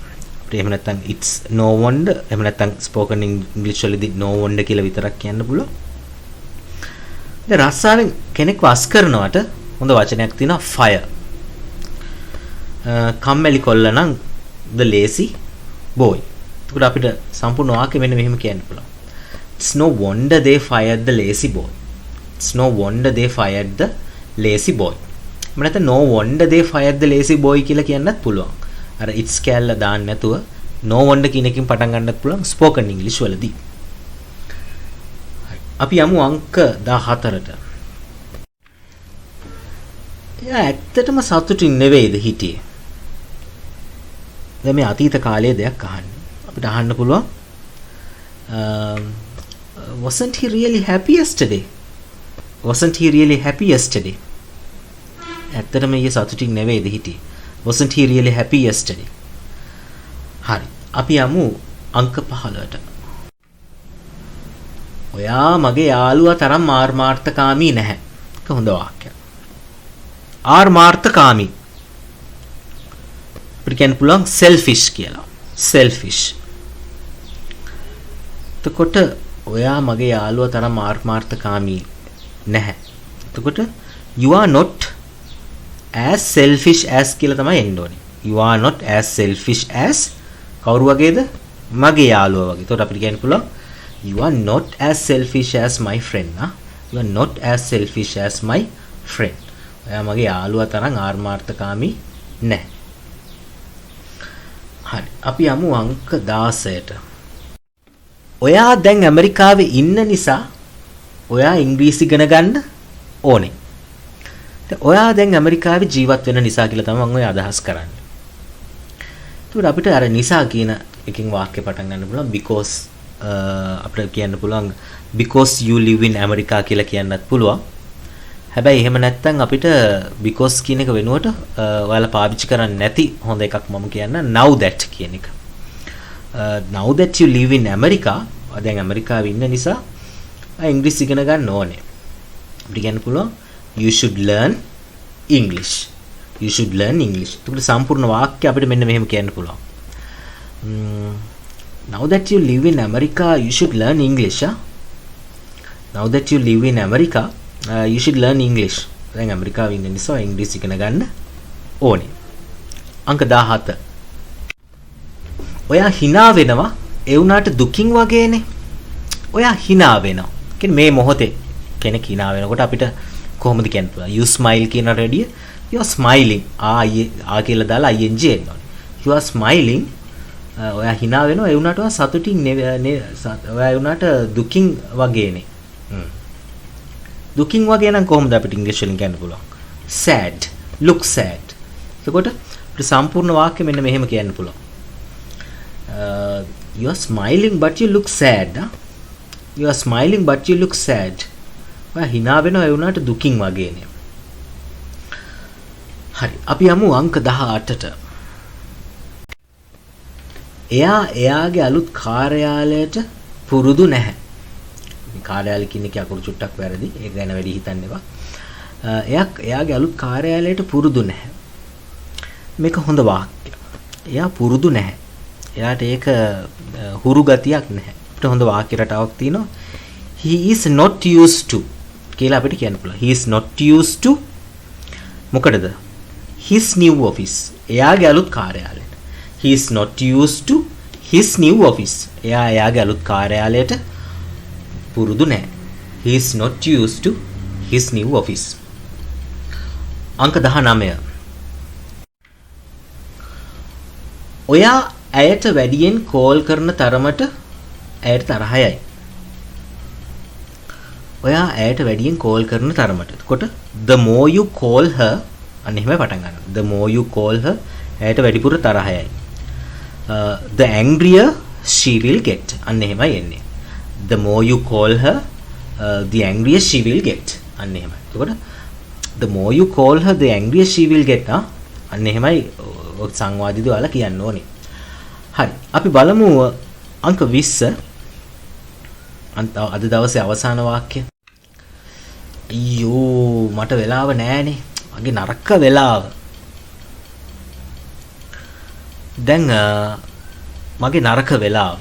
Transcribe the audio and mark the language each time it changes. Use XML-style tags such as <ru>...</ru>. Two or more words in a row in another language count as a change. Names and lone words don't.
<si>අපිට එහෙම නැත්නම්</si> <en>it's no wonder</en> <si>එහෙම නැත්නම්</si> <en>spoken English</en> <si>වලදී</si> <en>no wonder</en> <si>කියලා විතරක් කියන්න පුළුවන්. දැන් රස්සාවෙන් කෙනෙක්ව අස් කරනවට හොඳ වචනයක් තියෙනවා fire. කම්මැලි කොල්ල නම්</si> <en>the lazy boy.</en> <si>එතකොට අපිට සම්පූර්ණ වාක්‍ය මෙන්න මෙහෙම කියන්න පුළුවන්.</si> <en>It's no wonder they fired the lazy boy. It's no wonder they fired the lazy boy.</en> <si>මම නැත්නම්</si> <en>no wonder they fired the lazy boy</en> <si>කියලා කියන්නත් පුළුවන්. අර it's කැල්ල දාන්න නැතුව</si> <en>no wonder</en> <si>කියන එකකින් පටන් ගන්නත් පුළුවන්</si> <en>spoken English</en> <si>වලදී. අපි යමු අංක 14ට. එයා ඇත්තටම සතුටින් නෙවෙයිද හිටියේ? දැන් මේ අතීත කාලයේ දෙයක් අහන්න. අපිට අහන්න පුළුවන්</si> <en>wasn't he really happy yesterday? Wasn't he really happy yesterday?</en> <si>ඇත්තටම ඊයේ සතුටින් නෙවෙයිද හිටියේ?</si> <en>Wasn't he really happy yesterday?</en> <si>හරි. අපි යමු අංක 15ට. ඔයා මගේ යාළුවා තරම් ආර්මාර්ථකාමී නැහැ. ඒක හොඳ වාක්‍යයක්. ආර්මාර්ථකාමී. අපිට කියන්න පුළුවන් selfish කියලා. selfish. එතකොට ඔයා මගේ යාළුවා තරම් ආර්මාර්ථකාමී නැහැ.</si> <en>එතකොට you are not as selfish as</en> <si>කියලා තමයි එන්න ඕනේ.</si> <en>You are not as selfish as</en> <si>කවුරු වගේද? මගේ යාළුවා වගේ. එතකොට අපිට කියන්න පුළුවන්</si> <en>you are not as selfish as my friend. You are not as selfish as my friend.</en> <si>ඔයා මගේ යාළුවා තරම් ආර්මාර්ථකාමී නැහැ. හරි. අපි යමු අංක 16ට. ඔයා දැන් ඇමරිකාවේ ඉන්න නිසා ඔයා ඉංග්‍රීසි ඉගෙන ගන්න ඕනේ. ඔයා දැන් ඇමරිකාවේ ජීවත් වෙන නිසා කියලා තමයි මම ඔය අදහස් කරන්නේ. ඒකට අපිට අර නිසා කියන එකකින් වාක්‍ය පටන් ගන්න පුළුවන් because අපිට කියන්න පුළුවන්</si> <en>because you live in America</en> <si>කියලා කියන්නත් පුළුවන්. හැබැයි එහෙම නැත්නම් අපිට because කියන එක වෙනුවට ඔයාලා පාවිච්චි කරන්නේ නැති හොඳ එකක් මම කියන්න</si> <en>now that</en> <si>කියන එක.</si> <en>Now that you live in America</en> <si>දැන් ඇමරිකාවේ ඉන්න නිසා ඉංග්‍රීසි ඉගෙන ගන්න ඕනේ. අපිට කියන්න පුළුවන්</si> <en>you should learn English. You should learn English.</en> <si>ඒකට සම්පූර්ණ වාක්‍ය අපිට මෙන්න මෙහෙම කියන්න පුළුවන්.</si> <en>Now that you live in America, you should learn English. Now that you live in America, you should learn English.</en> <si>දැන් ඇමරිකාවේ ඉන්න නිසා ඉංග්‍රීසි ඉගෙන ගන්න ඕනේ. අංක 17. ඔයා hina වෙනවා ඒ උනාට දුකින් වගේනේ. ඔයා hina වෙනවා. කියන්නේ මේ මොහොතේ කෙනෙක් hina වෙනකොට අපිට කොහොමද කියන්නේ?</si> <en>you smile</en> <si>කියන රෙඩිය</si> <en>you are smiling.</en> <si>ආ කියලා දාලා ing එන්න ඕනේ.</si> <en>you are smiling.</en> <si>ඔයා hina වෙනවා ඒ උනාට ඔයා සතුටින් ඔයා ඒ උනාට දුකින් වගේනේ. දුකින් වගේ නම් කොහොමද අපිට ඉංග්‍රීසි වලින් කියන්න පුළුවන්?</si> <en>sad. look sad.</en> <si>එතකොට අපිට සම්පූර්ණ වාක්‍ය මෙන්න මෙහෙම කියන්න පුළුවන්.</si> <en>You are smiling but you look sad. You are smiling but you look sad.</en> <si>ඔයා hina වෙනවා ඒ උනාට දුකින් වගේනේ. හරි. අපි යමු අංක 18ට. එයා එයාගේ අලුත් කාර්යාලයට පුරුදු නැහැ. කාර්යාලය කියන එක අකුරු චුට්ටක් වැරදි. ඒක ගැන වැඩි හිතන්න එපා. එයාගේ අලුත් කාර්යාලයට පුරුදු නැහැ. මේක හොඳ වාක්‍යයක්. එයා පුරුදු නැහැ. එයාට ඒක හුරු ගතියක් නැහැ. අපිට හොඳ වාක්‍ය රටාවක් තියෙනවා.</si> <en>He is not used to</en> <si>කියලා අපිට කියන්න පුළුවන්.</si> <en>He is not used to</en> <si>මොකටද?</si> <en>His new office.</en> <si>එයාගේ අලුත් කාර්යාලයට.</si> <en>He is not used to his new office.</en> <si>එයාගේ අලුත් කාර්යාලයට පුරුදු නැහැ.</si> <en>He is not used to his new office.</en> <si>අංක 19. ඔයා ඇයට වැඩියෙන් කෝල් කරන තරමට ඇයට තරහයයි. ඔයා ඇයට වැඩියෙන් කෝල් කරන තරමට.</si> <en>එතකොට the more you call her</en> <si>අන්න එහෙමයි පටන් ගන්න.</si> <en>The more you call her</en> <si>ඇයට වැඩිපුර තරහයයි.</si> <en>The angrier she will get.</en> <si>අන්න එහෙමයි එන්නේ.</si> <en>The more you call her the angrier she will get.</en> <si>අන්න එහෙමයි.</si> <en>එතකොට the more you call her the angrier she will get.</en> <si>අන්න එහෙමයි සංවාදිතව ඔයාලා කියන්න ඕනේ. හරි. අපි බලමු අංක 20. අද දවසේ අවසාන වාක්‍ය. අයියෝ මට වෙලාව නෑනේ. මගේ නරක වෙලාව. දැන් මගේ නරක වෙලාව.</si>